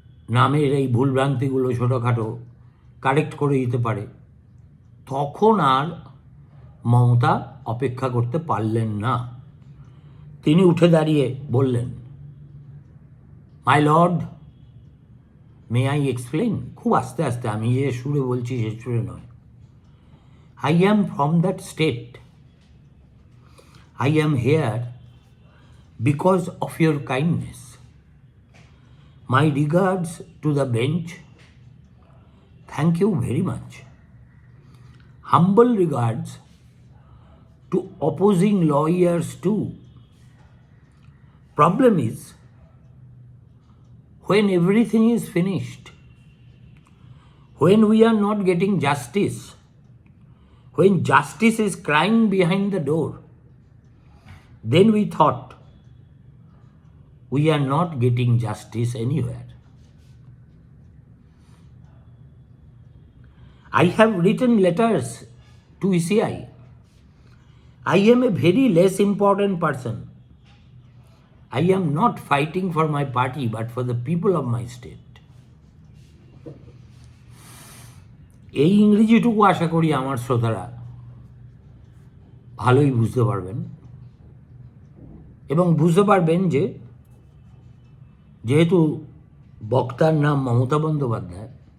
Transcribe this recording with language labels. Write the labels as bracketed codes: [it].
[bn] নামের এই ভুলভ্রান্তিগুলো ছোটোখাটো কারেক্ট করে দিতে পারে, তখন আর মমতা অপেক্ষা করতে পারলেন না। তিনি উঠে দাঁড়িয়ে বললেন, [en] My lord, may I explain? [bn] খুব আস্তে আস্তে, আমি যে সুরে বলছি সে সুরে নয়। [en] I am from that state. I am here because of your kindness. My regards to the bench. Thank you very much. Humble regards to opposing lawyers too. Problem is, when everything is finished, when we are not getting justice, when justice is crying behind the door, then we thought we are not getting justice anywhere. I have written letters to ECI. I am a very less important person. I am not fighting for my party but for the people of my state. [bn] এই ইংরেজিটুকু আশা করি আমার শ্রোতারা ভালোই বুঝতে পারবেন এবং বুঝতে পারবেন যে যেহেতু বক্তার নাম মমতা বন্দ্যোপাধ্যায়,